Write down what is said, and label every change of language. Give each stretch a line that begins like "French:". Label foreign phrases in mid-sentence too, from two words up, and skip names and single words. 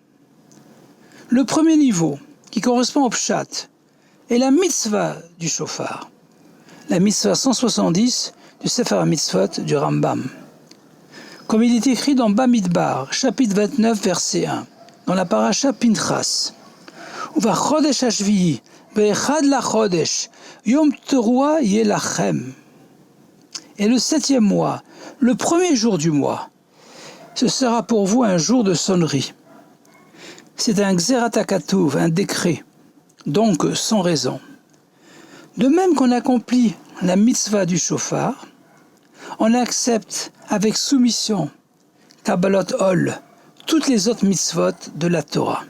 French: Le premier niveau, qui correspond au pshat, est la mitzvah du shofar, la mitzvah 170 du Sefer HaMitzvot du Rambam. Comme il est écrit dans Bamidbar, chapitre 29, verset 1, dans la paracha Pinchas,
Hebrew: ובחודש השביעי ואחד לחודש יום תרועה יהלכם.
French: Et le 7e mois, le premier jour du mois, ce sera pour vous un jour de sonnerie. C'est un
Hebrew: גזרת הכתוב,
French: un décret, donc sans raison. De même qu'on accomplit la mitzvah du shofar, on accepte avec soumission,
Hebrew: קבלת עול,
French: toutes les autres mitzvot de la Torah.